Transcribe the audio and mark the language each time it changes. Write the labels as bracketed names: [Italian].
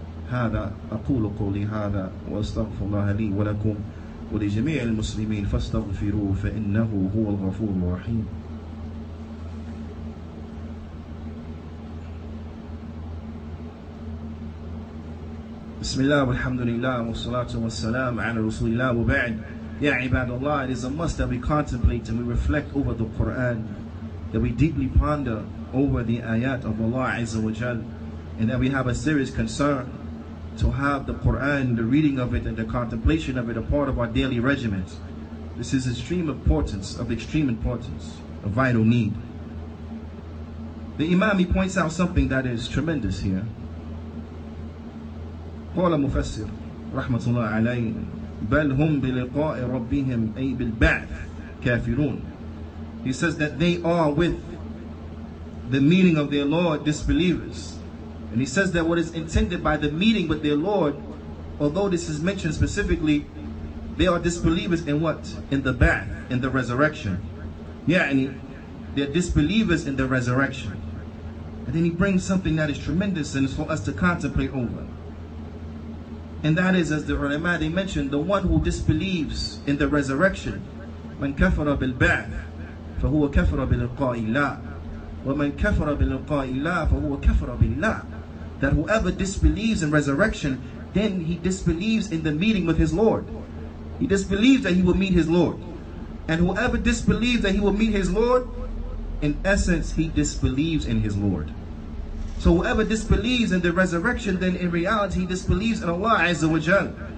[Arabic] هذا أقول قولي هذا وأستغفر الله لي ولكم ولجميع المسلمين فاستغفروه فإنه هو الغفور الرحيم. بسم الله والحمد لله والصلاة والسلام على رسول الله وبعد. Ya ibadallah, [English] it is a must that we contemplate and we reflect over the Qur'an, that we deeply ponder over the ayat of Allah Azza wa Jal, and that we have a serious concern to have the Qur'an, the reading of it and the contemplation of it a part of our daily regimen. This is of extreme importance, a vital need. The Imam, he points out something that is tremendous here. [Arabic] قال مفسر رحمة الله عليه بل هم بلقاء ربهم أي بالبعث كافرون. [English] He says that they are with the meeting of their Lord disbelievers. And he says that what is intended by the meeting with their Lord, although this is mentioned specifically, they are disbelievers in what? In the ba'th, in the resurrection. Yani, they're disbelievers in the resurrection. And then he brings something that is tremendous and is for us to contemplate over. And that is, as the ulama, they mentioned, the one who disbelieves in the resurrection. [Arabic] من كفر بالبعث فهو كفر بلقاء الله ومن كفر بلقاء الله فهو كفر بالله. [English] That whoever disbelieves in resurrection, then he disbelieves in the meeting with his Lord. He disbelieves that he will meet his Lord. And whoever disbelieves that he will meet his Lord, in essence, he disbelieves in his Lord. So whoever disbelieves in the resurrection, then in reality, he disbelieves in Allah Azza wa Jal.